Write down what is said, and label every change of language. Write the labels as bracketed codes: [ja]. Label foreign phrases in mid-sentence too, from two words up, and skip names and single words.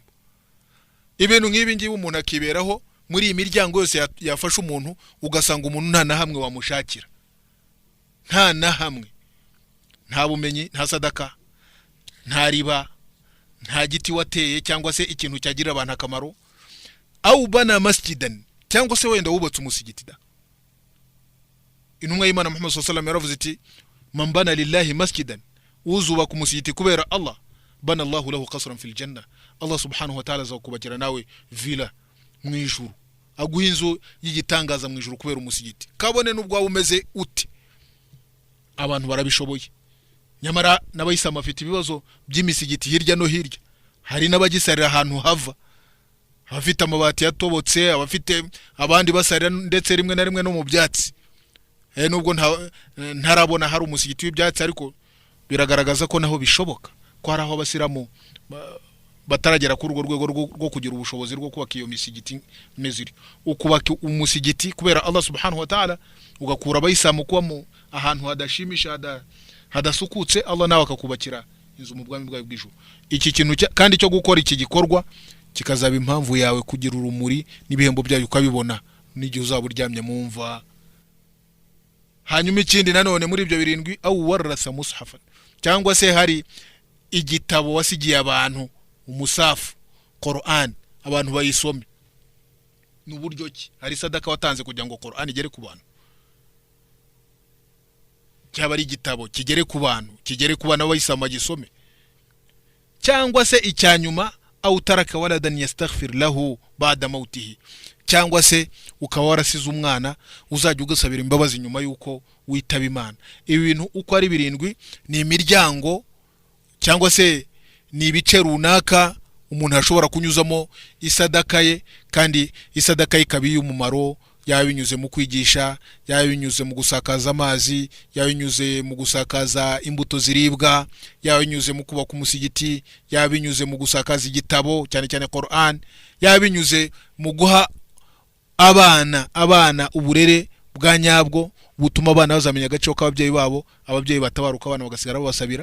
[rw] Ibintu nk'ibi ngibi umuntu akiberaho muri iyi miryango yose yafasha umuntu, ugasanga umuntu nta na hamwe wamushakira, nta na hamwe, nta bumenyi, nta sadaka, nta riba, nta giti wateye cyangwa se ikintu cyagira abantu akamaro. [ar] أو بنى مسجدا, [rw] cyangwa se wenda wubatse umusigiti da. Intumwa y'Imana Muhammad [ar] صلى الله عليه وسلم [rw] yaravuze iti [ar] من بنى لله مسجدا, [rw] uzubaka umusigiti kubera Allah, [ar] بنى الله له قصرا في الجنة, الله سبحانه وتعالى [rw] azakubakira nawe villa mu ijuru, aguha inzu y'igitangaza mu ijuru kubera umusigiti. Kabone n'ubwo umeze uti, abantu barabishoboye. Nyamara n'abayisilamu bafite ibibazo by'imisigiti hirya no hirya. Hari n'abagisarira ahantu hava, abafite amabati yatobotse, abafite abandi basarira ndetse rimwe na rimwe no mu byatsi. Nubwo ntarabona hari umusigiti w'ibyatsi, ariko biragaragaza ko naho bishoboka, ko hari aho abasilamu bataragera kuri urwo rwego rwo kugira ubushobozi rwo kubaka iyo misigiti meziri. Ukubaka umusigiti kubera [ar] الله سبحانه وتعالى, [rw] ugakura abayisilamu kuba mu ahantu hadashimisha, hadasukutse, Allah nawe akakubakira inzu mu bwami bwawe bw'ijuru. Iki kintu kandi cyo gukora iki gikorwa kikazaba impamvu yawe kugira urumuri n'ibihembo byayo ukabibona n'igihe uzaba uryamye mu mva. Hanyuma ikindi nanone muri ibyo 7, [ar] أو ورث مصحفا, [rw] cyangwa se hari igitabo wasigiye abantu, umusafu Qur'an, abantu bayisome. N'uburyo ki hari sadaka watanze kugira ngo Qur'an igere ku bantu, cyaba ari igitabo kigere ku bantu, kigere ku bana bayisama gisome. Cyangwa se icyanyuma, [ar] أو ترك ولدا يستغفر له بعد موته, [rw] cyangwa se ukaba warasize umwana uzajya ugasabira imbabazi nyuma yuko witaba Imana. Ibi bintu uko ari 7 ni imiryango cyangwa se ni ibice runaka umuntu ashobora kunyuzamo isadaka ye, kandi isadaka ikabi y'umumaro, yabinyuze mu kwigisha, yabinyuze mu gusakaza amazi, yabinyuze mu gusakaza imbuto ziribwa, yabinyuze mu kubaka umusigiti, yabinyuze mu gusakaza igitabo cyane cyane Qur'an, yabinyuze mu guha abana uburere bwa nyabwo butuma abana bazamenya agaciro k'ababyeyi babo, ababyeyi batabaruka abana bagasigara babasabira.